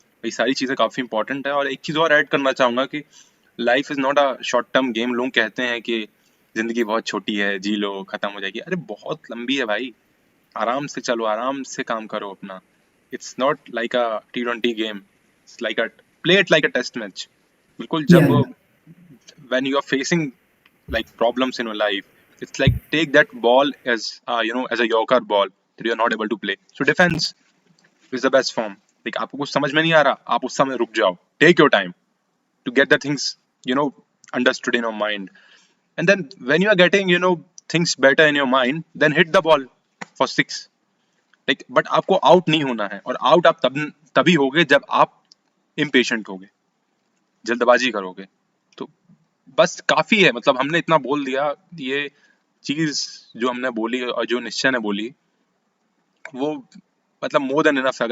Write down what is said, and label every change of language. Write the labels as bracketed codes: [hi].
[hi] ये सारी चीजें काफी इंपॉर्टेंट है. और एक चीज और ऐड करना चाहूंगा कि [en] Life is not a short term game. [hi] लोग कहते हैं कि जिंदगी बहुत छोटी है, जी लो खत्म हो जाएगी. अरे बहुत लंबी है भाई, आराम से चलो, आराम से काम करो अपना. [en] It's not like a T20 game, it's like a play it like a test match. [hi] बिल्कुल, या [en] जब when you are facing like problems in your life, it's like take that ball as as a yorker ball that you are not able to play. So defense is the best form. like [hi] आपको कुछ समझ में नहीं आ रहा, आप उस समय रुक जाओ, [en] take your time to get the things you know understood in your mind. And then when you are getting things better in your mind, then hit the ball for six. [hi] like but आपको out नहीं होना है, और out आप तभी होगे जब आप impatient होगे, जल्दबाजी करोगे. तो बस काफी है, मतलब हमने इतना बोल दिया. ये चीज जो हमने बोली और जो निश्चय ने बोली, वो मतलब [en] More than enough.